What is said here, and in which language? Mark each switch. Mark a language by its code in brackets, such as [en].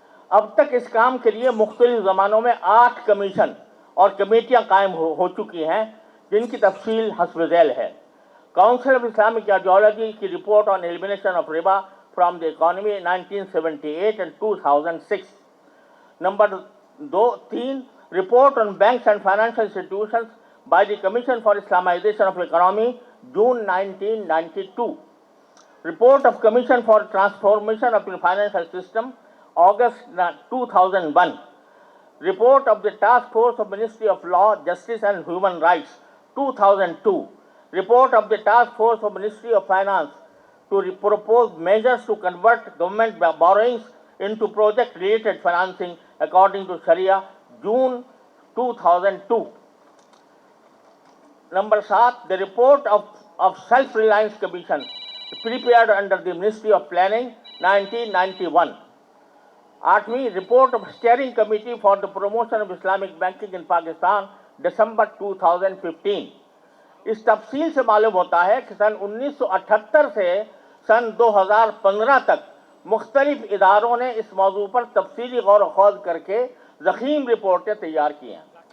[ur] اب تک اس کام کے لیے مختلف زمانوں میں 8 کمیشن اور کمیٹیاں قائم ہو چکی ہیں جن کی تفصیل حسب ذیل ہے۔ [en] Council of Islamic ideology کی report on elimination of riba from the economy 1978 and 2006۔ [ur] Number [en] 3، report on banks and financial institutions by the commission for Islamization of economy June 1992۔ Report of commission for transformation of the financial system August 2001. Report of the Task Force of Ministry of Law, Justice and Human Rights 2002. Report of the Task Force of Ministry of Finance to propose measures to convert government borrowings into project-related financing according to Sharia, June 2002. Number 7, the report of Self-Reliance Commission prepared under the Ministry of Planning 1991. [ur] 8ویں، [en] report of steering committee for the promotion of Islamic banking in Pakistan [ur] دسمبر 2015۔ اس تفصیل سے معلوم ہوتا ہے کہ سن 1978 سے سن 2015 تک مختلف اداروں نے اس موضوع پر تفصیلی غور و خوض کر کے ضخیم رپورٹیں تیار کی ہیں۔